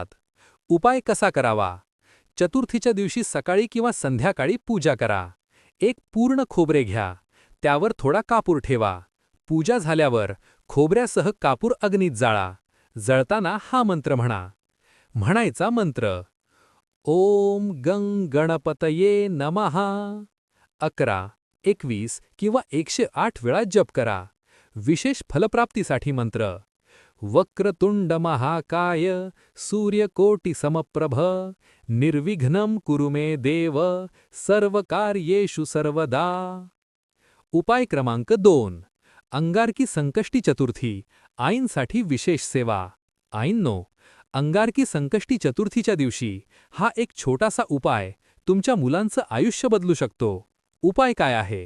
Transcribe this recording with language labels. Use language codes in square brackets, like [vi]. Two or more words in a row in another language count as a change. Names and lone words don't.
[mr] उपाय कसा करावा? चतुर्थीच्या दिवशी सकाळी किंवा संध्याकाळी पूजा करा. एक पूर्ण खोबरे घ्या, त्यावर थोडा कापूर ठेवा. पूजा झाल्यावर खोबऱ्यासह कापूर अग्नीत जाळा. जळताना हा मंत्र म्हणा. म्हणायचा मंत्र: [sa] ओम गं गणपतये नमः. [mr] 11, 21 किंवा 108 वेळा जप करा. विशेष फलप्राप्तीसाठी मंत्र: [sa] वक्रतुंड महाकाय सूर्यकोटी समप्रभ निर्विघ्नं कुरु मे देव सर्वकार्येषु सर्वदा. [mr] उपाय क्रमांक 2. अंगारकी संकष्टी चतुर्थी आईंसाठी विशेष सेवा. आईंनो, अंगारकी संकष्टी चतुर्थीच्या दिवशी हा एक छोटासा उपाय तुमच्या मुलांचं आयुष्य बदलू शकतो. उपाय काय आहे?